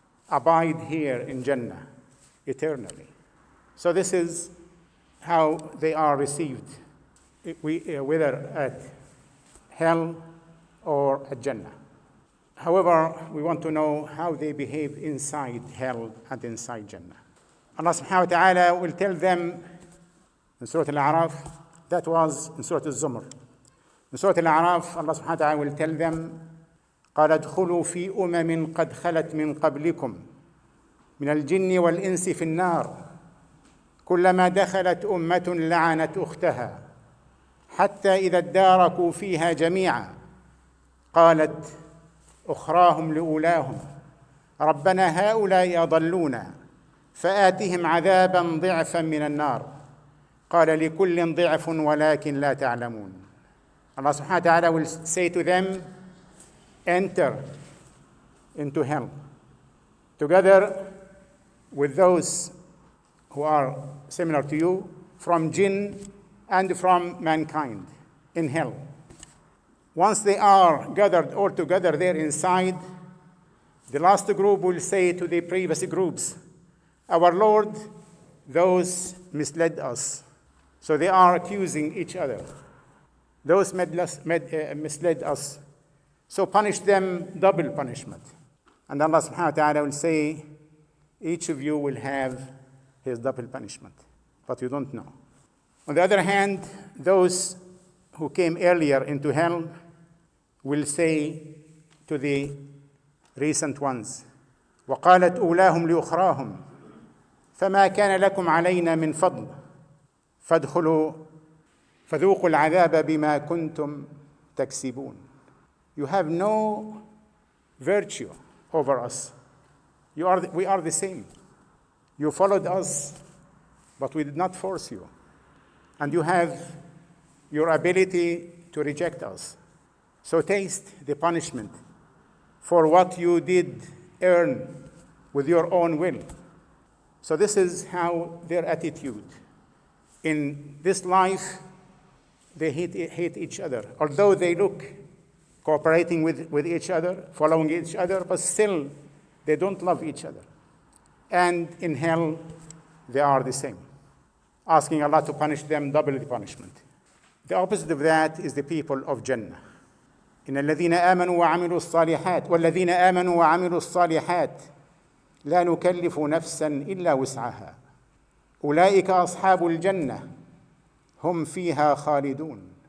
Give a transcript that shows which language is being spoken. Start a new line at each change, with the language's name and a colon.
English: Abide here in Jannah eternally. So this is how they are received, whether at hell or at Jannah. However, we want to know how they behave inside hell and inside Jannah. Allah subhanahu wa ta'ala will tell them in Surah Al-A'raf, that was in Surah Al-Zumar. In Surah Al-A'raf, Allah subhanahu wa ta'ala will tell them,
Arabic: قَالَ ادْخُلُوا فِي أُمَمٍ قَدْ خَلَتْ مِنْ قَبْلِكُمْ مِنَ الْجِنِّ وَالْإِنسِ فِي النَّارِ كُلَّمَا دَخَلَتْ أُمَّةٌ لَعَنَتْ أُخْتَهَا حَتَّى إِذَا ادَّارَكُوا فِيهَا جَمِيعًا قَالَتْ أُخْرَاهُمْ لِأُولَاهُمْ رَبَّنَا هَؤُلَاءِ أَضَلُّونَا فَآتِهِمْ عَذَابًا ضِعْفًا مِنَ النَّارِ قَالَ لِكُلٍّ ضِعْفٌ وَلَكِنْ لَا تَعْلَمُونَ.
English: Allah subhanahu wa ta'ala will say to them, enter into hell, together with those who are similar to you, from jinn and from mankind in hell. Once they are gathered all together there inside, the last group will say to the previous groups, our Lord, those misled us. So they are accusing each other. Those misled us. So punish them double punishment. And Allah subhanahu wa ta'ala will say, each of you will have his double punishment, but you don't know. On the other hand, those who came earlier into hell, will say to the recent ones,
Arabic: وَقَالَتْ أُولَاهُمْ لِأُخْرَاهُمْ فَمَا كَانَ لَكُمْ عَلَيْنَا مِنْ فَضْلٍ فَادْخُلُوا فَذُوقُوا الْعَذَابَ بِمَا كُنْتُمْ تَكْسِبُونَ.
English: You have no virtue over us. We are the same. You followed us, but we did not force you. And you have your ability to reject us. So taste the punishment for what you did earn with your own will. So this is how their attitude. In this life, they hate each other. Although they look cooperating with each other, following each other, but still they don't love each other. And in hell, they are the same, asking Allah to punish them double the punishment. The opposite of that is the people of Jannah.
Arabic: إن الذين آمنوا وعملوا الصالحات والذين آمنوا وعملوا الصالحات لا نكلف نفسا إلا وسعها أولئك أصحاب الجنة هم فيها خالدون.